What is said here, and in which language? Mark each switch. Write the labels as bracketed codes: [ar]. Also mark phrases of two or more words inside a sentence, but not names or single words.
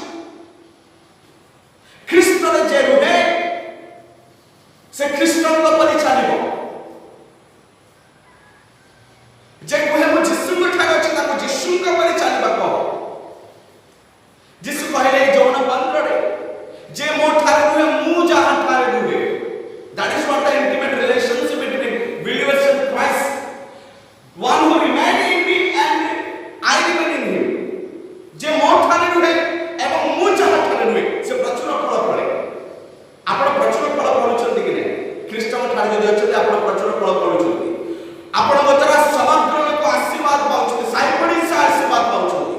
[or] ଖ୍ରୀଷ୍ଟରେ ଯେ ରୁହେ ସେ ଖ୍ରୀଷ୍ଟଙ୍କ ପରି ଚାଲିବ। ଯେ କୁହେ ମୁଁ ଯୀଶୁଙ୍କ ଠାରେ ଅଛି ତାକୁ ଯୀଶୁଙ୍କ ପରି ଚାଲିବାକୁ ହବ। ଯୀଶୁ କହିଲେ ଯୌନ 15ରେ ଯେ ମୋ ଠାରେ ରୁହେ ମୁଁ ଯାହା ଠାରେ ରୁହେ। [en] That is not the intimate relationship between believers in Christ. One who remain in me and I remain in him. [or] ଯେ ମୋ ଠାରେ ରୁହେ ଏବଂ ମୁଁ ଯାହା ଠାରେ ରୁହେ ସେ ପ୍ରଚୁର ଫଳ ଫଳେ। ଆପଣ ପ୍ରଚୁର ଫଳ ଫଳୁଛନ୍ତି କି ନାହିଁ? ଖ୍ରୀଷ୍ଟଙ୍କ ଠାରେ ଯଦି ଅଛନ୍ତି ଆପଣ ପ୍ରଚୁର ଫଳ ଫଳୁଛନ୍ତି। ଆପଣଙ୍କ ଦ୍ୱାରା ସମଗ୍ର ଲୋକ ଆଶୀର୍ବାଦ ପାଉଛନ୍ତି, ସାହି ପଡ଼ିଶା ଆଶୀର୍ବାଦ ପାଉଛନ୍ତି।